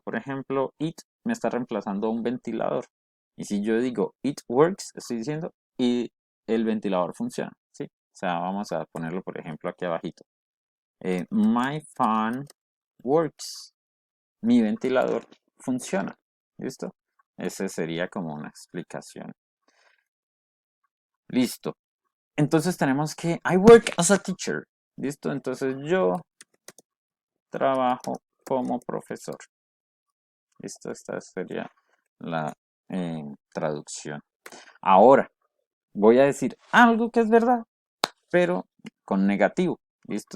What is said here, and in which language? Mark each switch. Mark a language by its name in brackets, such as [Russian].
[Spanish] Por ejemplo, it me está reemplazando a un ventilador. Y si yo digo [English] it works, [Spanish] estoy diciendo y el ventilador funciona, ¿sí? O sea, vamos a ponerlo, por ejemplo, aquí abajito. [English] My fan works. [Spanish] Mi ventilador funciona. ¿Listo? Ese sería como una explicación. Listo. Entonces tenemos que [English] I work as a teacher. [Spanish] ¿Listo? Entonces yo trabajo como profesor. ¿Listo? Esta sería la traducción. Ahora voy a decir algo que es verdad, pero con negativo. ¿Listo?